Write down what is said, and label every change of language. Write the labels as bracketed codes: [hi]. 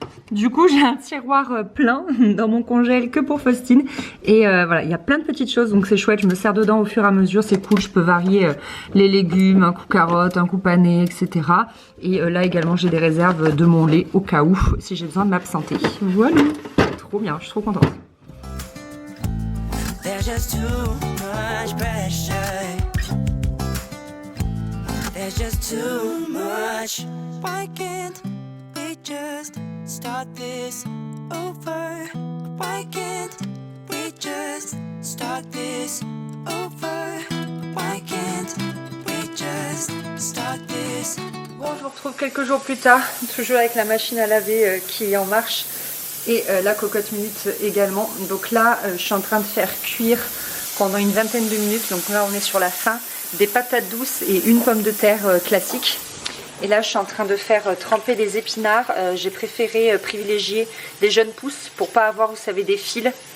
[fr] Du coup j'ai un tiroir plein dans mon congèle que pour Faustine. Et voilà, il y a plein de petites choses, donc c'est chouette, je me sers dedans au fur et à mesure, c'est cool, je peux varier les légumes, un coup carotte, un coup pané, etc. Et là également j'ai des réserves de mon lait au cas où, si j'ai besoin de m'absenter. Voilà, trop bien, je suis trop contente. [en] There's just too much pressure. There's just too much. Why can't we just start this over? Why can't we just start this over? Why can't we just start this? [fr] Bon, je vous retrouve quelques jours plus tard, toujours avec la machine à laver qui est en marche et la cocotte minute également. Donc là, je suis en train de faire cuire pendant une vingtaine de minutes. Donc là, on est sur la fin, des patates douces et une pomme de terre classique. Et là je suis en train de faire tremper des épinards. J'ai préféré privilégier les jeunes pousses pour pas avoir, vous savez, des fils.